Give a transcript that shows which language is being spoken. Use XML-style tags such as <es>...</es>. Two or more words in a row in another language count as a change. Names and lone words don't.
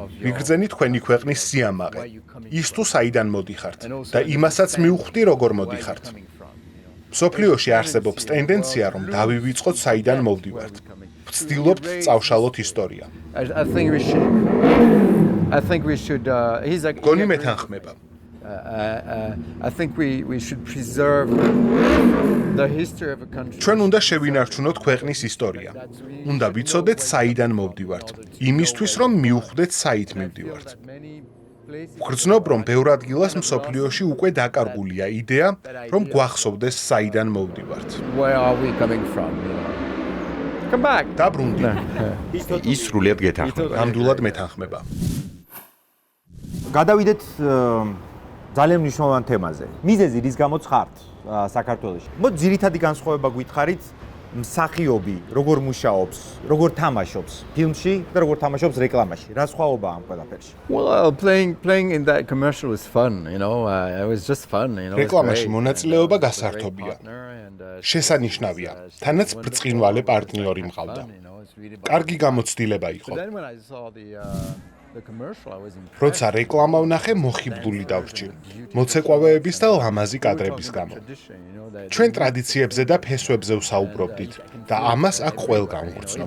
<ka>ვიგრძენი თქვენი ქვეყნის სიამაყე. ის თუ საიდან მოდიხართ და იმასაც მივხვდი როგორ მოდიხართ. მსოფლიოში არსებობს ტენდენცია რომ დავივიწყოთ საიდან მოვდივართ. ვცდილობთ წავშალოთ ისტორია.</ka> <en>I think we should</en> <ka>გონი მეთანხმება.</ka> <en>I think we should preserve the history of a country.</en> <ka>ჩვენ უნდა შევინარჩუნოთ ქვეყნის ისტორია. უნდა ვიცოდეთ საიდან მოვდივართ. იმისთვის რომ მივხვდეთ საით მივდივართ. ვგრძნობ რომ ბევრ ადგილას მსოფლიოში უკვე დაკარგულია იდეა რომ გვახსოვდეს საიდან მოვდივართ.</ka> <en>Where are we coming from? Come back.</en> <ka>დაბრუნდი. ის სრულიად გეთანხმება. ნამდვილად მეთანხმება. გადავიდეთ ძალიან მნიშვნელოვან თემაზე. მიზეზი რის გამოც ხართ საქართველოში. მოდი ძირითადი განსხვავება გითხარით მსახიობი როგორ მუშაობს, როგორ თამაშობს ფილმში და როგორ თამაშობს რეკლამაში. რა სხვაობაა ამ ყველაფერში?</ka> <en>Well, playing in that commercial was fun, it was just fun,</en> <ka>რეკლამაში მონაწილეობა გასართობია. შესანიშნავია. თანაც ბრწყინვალე პარტნიორი მყავდა. კარგი გამოცდილება იყო. როცა რეკლამა ვნახე, მოხიბლული დავრჩი. მოცეკვავეების და ლამაზი კადრების გამო. ჩვენ ტრადიციებზე და ფესვებზე ვსაუბრობდით და ამას აქ ყველგან ვგრძნობ.</ka>